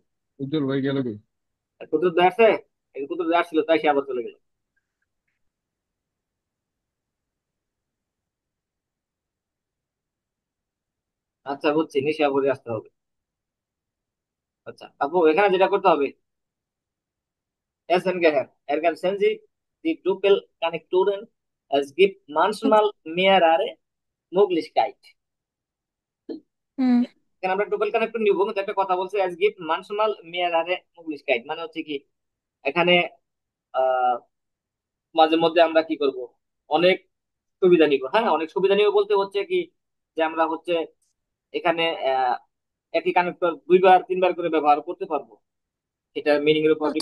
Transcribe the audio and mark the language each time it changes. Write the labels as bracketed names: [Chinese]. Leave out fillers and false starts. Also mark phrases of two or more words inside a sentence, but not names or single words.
[Bangla] উজ্জ্বল ভাই গেল কি? কুদরত ভাই আছে? এই কুদরত ভাই আসছিল, তাই সে আবার চলে গেল। আচ্ছা বুঝছি, নিশা আপুরে আসতে হবে। আচ্ছা আপু, এখানে যেটা করতে হবে, [German] essen gehen. Ergänzen Sie die Doppelkonnektoren. Es gibt manchmal mehrere Möglichkeiten. [Bangla] হুম এখানে আমরা [English] double connector [Bangla] নিব, কিন্তু একটা কথা বলছে [German] as gibt manchmal mehrere Möglichkeiten, [Bangla] মানে হচ্ছে কি এখানে আহ মাঝে মধ্যে আমরা কি করব, অনেক সুবিধা নিব। হ্যাঁ, অনেক সুবিধা নিব বলতে হচ্ছে কি, যে আমরা হচ্ছে এখানে একই কানেক্টর দুইবার তিনবার করে ব্যবহার করতে পারবো। এটা মিনিং এর উপর